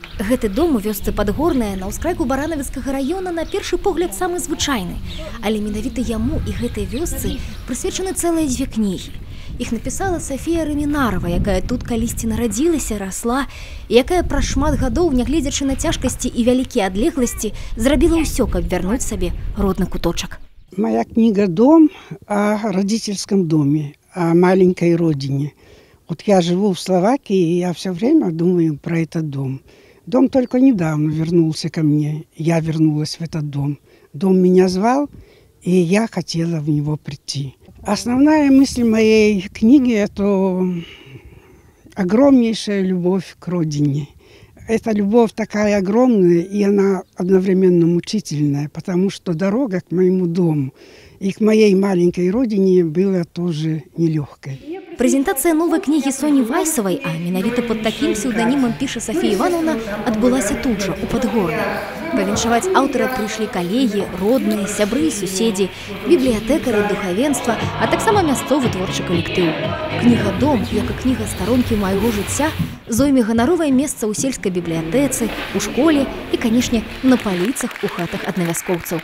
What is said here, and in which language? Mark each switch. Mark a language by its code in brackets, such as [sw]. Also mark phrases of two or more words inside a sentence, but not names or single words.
[be] Гэты дом у вёсцы Падгорная на ўскрайку Баранавіцкага раёна на першы погляд самы звычайны, але менавіта яму і гэтай вёсцы прысвечаны цэлыя 2 кнігі. Іх напісала Сафія Рымінарова, якая тут калісьці нарадзілася, расла, і якая праз шмат гадоў, нягледзячы на цяжкасці і вялікія адлегласці, зрабіла ўсё, каб вярнуць сабе родны куточак. [ru] Моя книга «Дом» о родительском доме, о маленькой родине. Вот я живу в Словакии, и я все время думаю про этот дом. Дом только недавно вернулся ко мне. Я вернулась в этот дом. Дом меня звал, и я хотела в него прийти. Основная мысль моей книги – это огромнейшая любовь к родине. Эта любовь такая огромная, и она одновременно мучительная, потому что дорога к моему дому и к моей маленькой родине была тоже нелегкой. [be] Прэзентацыя новай кнігі Соні Вайсавай, а менавіта пад такім псеўданімам піша Сафія Івановна, адбылася тут жа, у Падгорнай. Павіншаваць аўтара прыйшлі калегі, родныя, сябры, суседзі, бібліятэкары, духавенства, а таксама мясцовы творчы калектыў. Кніга «Дом», як і кніга «Старонкі майго жыцця», зойме ганаровае месца ў сельскай бібліятэцы, у школе і, канешне, на паліцах у хатах аднавяскоўцаў.